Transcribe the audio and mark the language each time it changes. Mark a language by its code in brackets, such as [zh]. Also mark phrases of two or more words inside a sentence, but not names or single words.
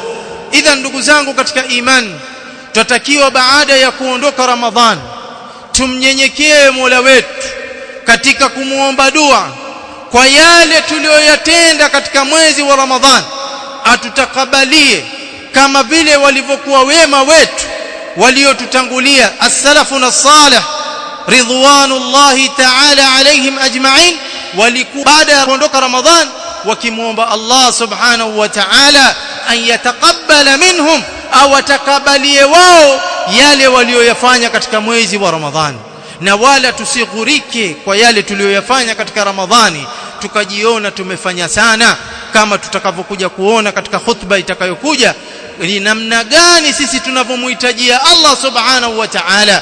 [sw] Idha ndugu zangu katika imani, tutatakiwa baada ya kuondoka Ramadhani tumnyenyekee Mola wetu katika kumuomba dua kwa yale tuliyoyatenda katika mwezi wa Ramadhani, atutakabalie kama vile walivyokuwa wema wetu waliotutangulia [ar] السلف الصالح رضوان الله تعالى عليهم أجمعين, [sw] walikuwa baada ya kuondoka Ramadhani wakimuomba Allah [ar] سبحانه وتعالى أن يتقبل منهم, [sw] au atakabalie wao yale walioyafanya katika mwezi wa Ramadhani. Na wala tusighurike kwa yale tuliyoyafanya katika Ramadhani tukajiona tumefanya sana, kama tutakavyokuja kuona katika khutba itakayokuja ni namna gani sisi tunavyomhitajia Allah [ar] سبحانه وتعالى.